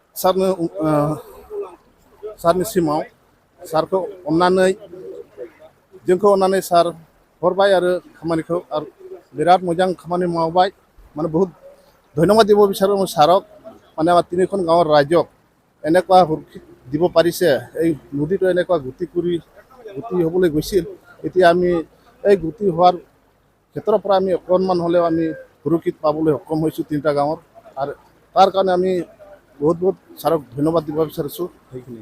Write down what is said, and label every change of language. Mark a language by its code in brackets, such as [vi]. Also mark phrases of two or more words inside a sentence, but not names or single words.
[brx] सारनिसिमाव सारखौ अननानै जोंखौ अननानै सार हरबाय आरो खामानिखौ आरो बिराद मोजां खामानि मावबाय माने [as] বহুত ধন্যবাদ দিব বিচাৰোঁ সাৰক মানে আমাৰ তিনিখন গাঁৱৰ ৰাইজক এনেকুৱা সুৰক্ষিত দিব পাৰিছে এই নদীটো এনেকুৱা গতি হ'বলৈ গৈছিল এতিয়া আমি এই গতি হোৱাৰ ক্ষেত্ৰৰ পৰা আমি অকণমান হ'লেও আমি সুৰক্ষিত পাবলৈ সক্ষম হৈছোঁ তিনিটা গাঁৱৰ আৰু তাৰ কাৰণে আমি বহুত সাৰক ধন্যবাদ দিব বিচাৰিছোঁ সেইখিনি।